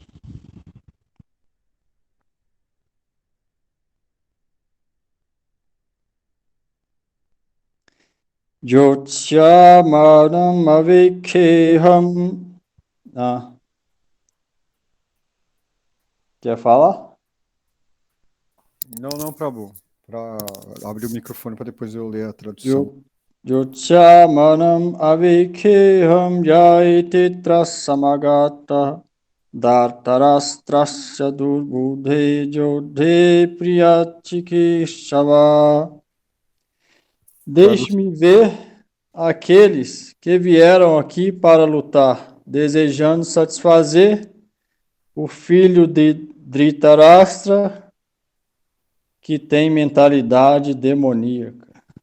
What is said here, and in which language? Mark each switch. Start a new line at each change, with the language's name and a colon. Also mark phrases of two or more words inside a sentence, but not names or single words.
Sanskrit: Jyotsyamanam avikeham.
Portuguese: Ah, quer falar? Não, Prabhu. Para abrir o microfone para depois eu ler a tradução.
Sanskrit: Jyotsyamanam avikeham jaititra samagata dartarastrasya durbudhe jodhe priyachikishava.
Portuguese: Deixe-me ver aqueles que vieram aqui para lutar, desejando satisfazer o filho de Dhritarashtra, que tem mentalidade demoníaca.